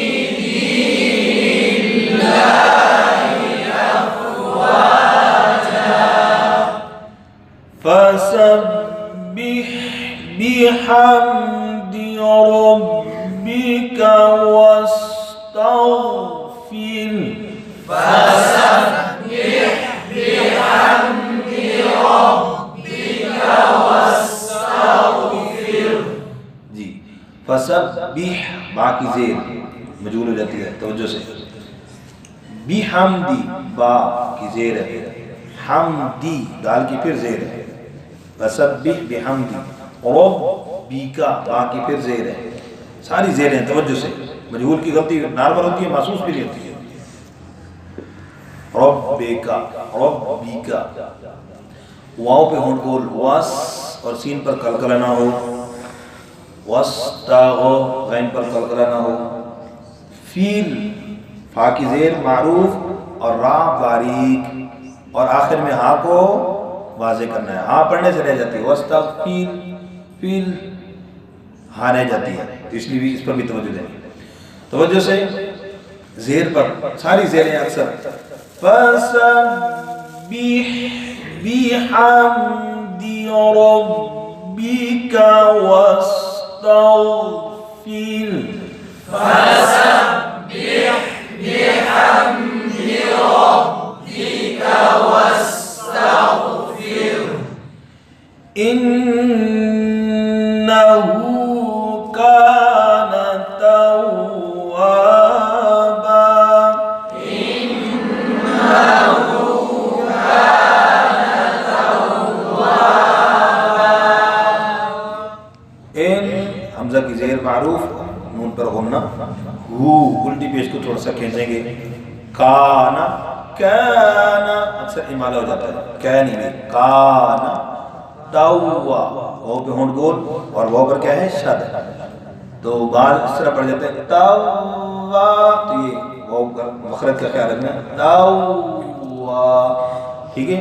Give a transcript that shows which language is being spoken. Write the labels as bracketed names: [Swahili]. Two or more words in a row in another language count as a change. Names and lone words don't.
[Arabic] دين الله أفواجا، فسبح بحمد ربك واستغفر، فسبح بحمد ربك واستغفر. [Hindi] जी, फसब्बिह बा की जेर मजूल हो जाती है तवज्जो से। बिहम्दी बा की जेर है, हमदी दाल की फिर जेर है, [Arabic] فسبح بحمد ربك [Hindi] बा की फिर जेर है, सारी जेरें हैं तवज्जो से। मजहूल की गलती नॉर्मल होती है, महसूस भी नहीं होती है। [Arabic] ربك ربك, [Hindi] वाव पे होंठ खोल, वस और सीन पर कलकला ना हो, वस्तागो गैन पर कलकला ना हो, फील फा की जेर मारूफ और रा बारीक और आखिर में हा को वाजे करना है, हा पढ़ने से रह जाती है, वस्तागफिर फील हा रह जाती है, इसलिए भी इस पर भी तवज्जो देनी। तवज्जो से जेर पर सारी जेरें अक्सर [Arabic] فسبح بحمد ربك واستغفر, فسبح بحمد ربك واستغفر، إنه كان توابا، إنه كان توابا. [Hindi] इन हमजा की जेर मारूफ, नून पर गुन्ना, हु उल्टी पेश को थोड़ा सा खींचेंगे, काना काना अक्सर इमाला हो जाता है, क्या नहीं भी [Arabic] كان توا, [Hindi] वाव पे होंठ गोल और वाव पर क्या है शद, तो बाल इस तरह पड़ जाते हैं तव्वा, तो ये वाव का मखरज का ख्याल रखना, तव्वा, ठीक है।